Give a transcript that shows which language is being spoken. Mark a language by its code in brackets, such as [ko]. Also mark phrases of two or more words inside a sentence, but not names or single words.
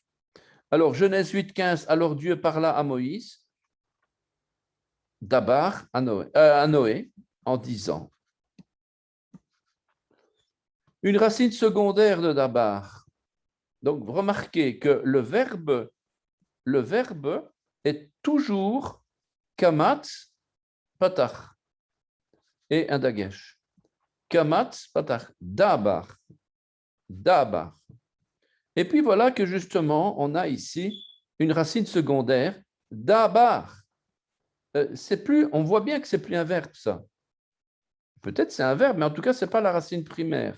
[fr] Alors, Genèse 8,15, alors Dieu parla à Moïse, Dabar à Noé, en disant. Une racine secondaire de Dabar. Donc, remarquez que le verbe est toujours [he] קמץ, פתח [fr] et un dagesh. [he] קמץ, פתח, דבר, דבר. [fr] Et puis voilà que justement, on a ici une racine secondaire, dabar. C'est plus, on voit bien que c'est plus un verbe, ça. Peut-être c'est un verbe, mais en tout cas, ce n'est pas la racine primaire.